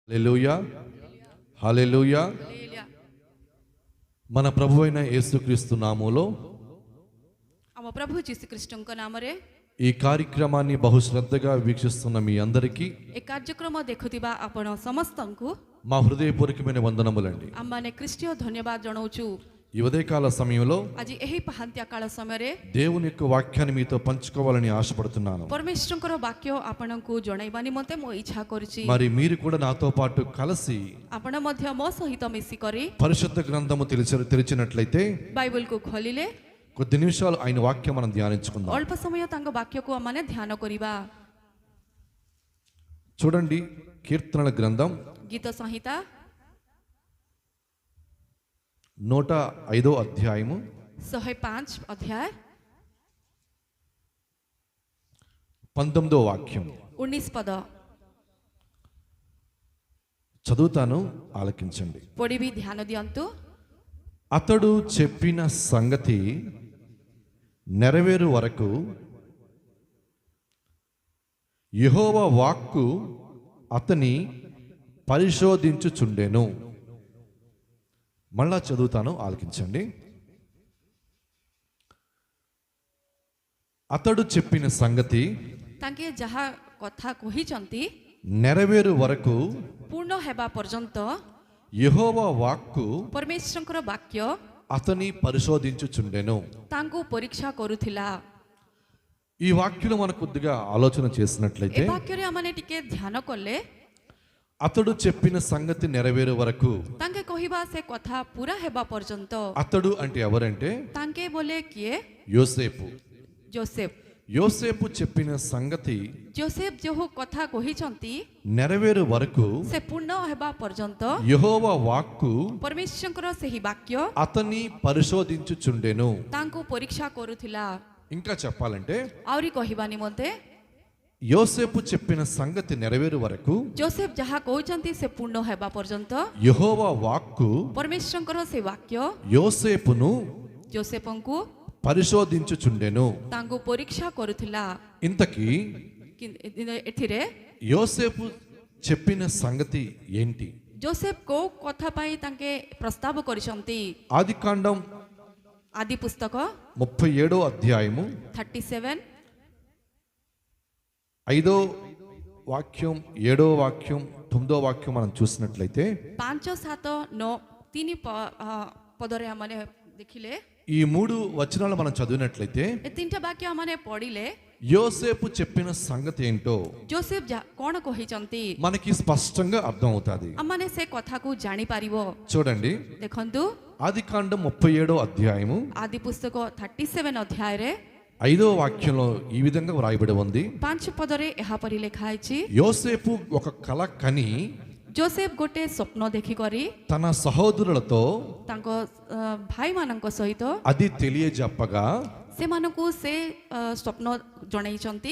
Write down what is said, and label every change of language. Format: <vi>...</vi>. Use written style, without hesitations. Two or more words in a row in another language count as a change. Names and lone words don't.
<te>హల్లెలూయా హల్లెలూయా. మన ప్రభువైన యేసుక్రీస్తు నామములో</te> <or>ଆମ ପ୍ରଭୁ ଯୀଶୁଖ୍ରୀଷ୍ଟଙ୍କ ନାମରେ</or> <te>ఈ కార్యక్రమాన్ని బహుశ్రద్ధగా వీక్షిస్తున్న మీ అందరికీ</te> <or>ଏ କାର୍ଯ୍ୟକ୍ରମ ଦେଖୁଥିବା ଆପଣ ସମସ୍ତଙ୍କୁ</or> <te>మా హృదయపూర్వకమైన వందనములండి.</te> <or>ଆମମାନେ ଖ୍ରୀଷ୍ଟୀୟ ଧନ୍ୟବାଦ ଜଣାଉଛୁ।</or> <te>ఈ ఉదయకాల సమయంలో</te> <or>ଆଜି ଏହି ପାହାନ୍ତିଆ କାଳ ସମୟରେ</or> <te>దేవుని యొక్క వాక్యాన్ని మీతో పంచుకోవాలని ఆశపడుతున్నాను.</te> <or>ପରମେଶ୍ୱରଙ୍କର ବାକ୍ୟ ଆପଣଙ୍କୁ ଜଣାଇବା ନିମନ୍ତେ ମୁଁ ଇଚ୍ଛା କରୁଛି।</or> <te>మరి మీరు కూడా నాతో పాటు కలిసి</te> <or>ଆପଣ ମଧ୍ୟ ମୋ ସହିତ ମିଶିକରି</or> <te>పరిశుద్ధ గ్రంథము తెరిచినట్లయితే</te> <or>ବାଇବଲକୁ ଖୋଲିଲେ</or> <te>కొద్ది నిమిషాలు ఆయన వాక్యం మనం ధ్యానించుకుందాం.</te> <or>ଅଳ୍ପ ସମୟ ତାଙ୍କ ବାକ୍ୟକୁ ଆମମାନେ ଧ୍ୟାନ କରିବା।</or> <te>చూడండి, కీర్తనల గ్రంథం</te> <or>ଗୀତ ସଂହିତା</or> <te>105వ అధ్యాయము</te> <or>105 ଅଧ୍ୟାୟ</or> <te>19వ వాక్యం</te> <or>19 ପଦ</or> <te>చదువుతాను, ఆలకించండి.</te> <or>ପଢ଼ିବି, ଧ୍ୟାନ ଦିଅନ୍ତୁ।</or> <te>అతడు చెప్పిన సంగతి నెరవేరు వరకు యెహోవా వాక్కు అతని పరిశోధించుచుండెను. మళ్ళా చదువుతాను, ఆలకించండి. అతడు చెప్పిన సంగతి</te> <or>ତାଙ୍କେ ଯାହା କଥା କହିଛନ୍ତି</or> <te>నెరవేరు వరకు</te> <or>ପୂର୍ଣ୍ଣ ହେବା ପର୍ଯ୍ୟନ୍ତ</or> <te>యెహోవా వాక్కు</te> <or>ପରମେଶ୍ୱରଙ୍କର ବାକ୍ୟ</or> <te>అతని పరిశోధించుచుండెను.</te> <or>ତାଙ୍କୁ ପରୀକ୍ଷା କରୁଥିଲା।</or> <te>ఈ వాక్యంలో మనం కొద్దిగా ఆలోచన</te> <or>ଏ</or> <te>చేసినట్లయితే</te> <or>ବାକ୍ୟରେ ଆମମାନେ ଟିକେ ଧ୍ୟାନ କଲେ</or> <te>అతడు చెప్పిన సంగతి నెరవేరు వరకు,</te> <or>ତାଙ୍କେ କହିବା ସେ କଥା ପୁରା ହେବା ପର୍ଯ୍ୟନ୍ତ।</or> <te>అతడు అంటే ఎవరంటే</te> <or>ତାଙ୍କେ ବୋଲେ କିଏ?</or> <te>యోసేపు.</te> <or>ଯୋସେଫ।</or> <te>యోసేపు చెప్పిన సంగతి</te> <or>ଯୋସେଫ ଯେଉଁ କଥା କହିଛନ୍ତି</or> <te>నెరవేరు వరకు</te> <or>ସେ ପୂର୍ଣ୍ଣ ହେବା ପର୍ଯ୍ୟନ୍ତ</or> <te>యెహోవా వాక్కు</te> <or>ପରମେଶ୍ୱରଙ୍କର ସେହି ବାକ୍ୟ</or> <te>అతన్ని పరిశోధించుచుండెను.</te> <or>ତାଙ୍କୁ ପରୀକ୍ଷା କରୁଥିଲା।</or> <te>ఇంకా చెప్పాలంటే</te> <or>ଆହୁରି କହିବା ନିମନ୍ତେ</or> <te>యోసేపు చెప్పిన సంగతి నెరవేరు వరకు</te> <or>ଯୋସେଫ ଯାହା କହୁଛନ୍ତି ସେ ପୂର୍ଣ୍ଣ ହେବା ପର୍ଯ୍ୟନ୍ତ</or> <te>యెహోవా వాక్కు</te> <or>ପରମେଶ୍ୱରଙ୍କର ସେ ବାକ୍ୟ</or> <te>యోసేపును</te> <or>ଯୋସେଫଙ୍କୁ</or> <te>పరిశోధించుచుండెను.</te> <or>ତାଙ୍କୁ ପରୀକ୍ଷା କରୁଥିଲା।</or> <te>ఇంతకీ</te> <or>ଏଥିରେ</or> <te>యోసేపు చెప్పిన సంగతి ఏంటి?</te> <or>ଯୋସେଫ କୋଉ କଥା ପାଇଁ ତାଙ୍କେ ପ୍ରସ୍ତାବ କରିଛନ୍ତି?</or> <te>ఆదికాండం</te> <or>ଆଦି ପୁସ୍ତକ</or> <te>37వ అధ్యాయము</te> <or>37</or> <te>5వ వాక్యం 7వ వాక్యం 9వ వాక్యం మనం చూసినట్లయితే</te> <or>5 7 9 3 ପଦରେ ଆମମାନେ ଦେଖିଲେ,</or> <te>ఈ 3 వచనాలు మనం చదివినట్లయితే</te> <or>ଏ ତିନିଟା ବାକ୍ୟ ଆମମାନେ ପଢିଲେ</or> <te>యోసేపు చెప్పిన సంగతి ఏంటో</te> <or>ଯୋସେଫ କଣ କହିଛନ୍ତି</or> <te>మనకి స్పష్టంగా అర్థం అవుతుంది.</te> <or>ଆମମାନେ ସେ କଥାକୁ ଜାଣିପାରିବ।</or> <te>చూడండి,</te> <or>ଦେଖନ୍ତୁ,</or> <te>ఆదికాండం 37వ అధ్యాయము</te> <or>ଆଦି ପୁସ୍ତକ 37 ଅଧ୍ୟାୟରେ</or> <te>5వ వాక్యంలో ఈ విధంగా వ్రాయబడి ఉంది.</te> <or>5 ପଦରେ ଏହାପରି ଲେଖା ହେଇଛି,</or> <te>యోసేపు ఒక కల కని</te> <or>ଯୋସେଫ ଗୋଟେ ସ୍ୱପ୍ନ ଦେଖିକରି</or> <te>తన సహోదరులతో</te> <or>ତାଙ୍କ ଭାଇମାନଙ୍କ ସହିତ</or> <te>అది తెలియజెప్పగా</te> <or>ସେମାନଙ୍କୁ ସେ ସ୍ୱପ୍ନ ଜଣାଇଛନ୍ତି।</or>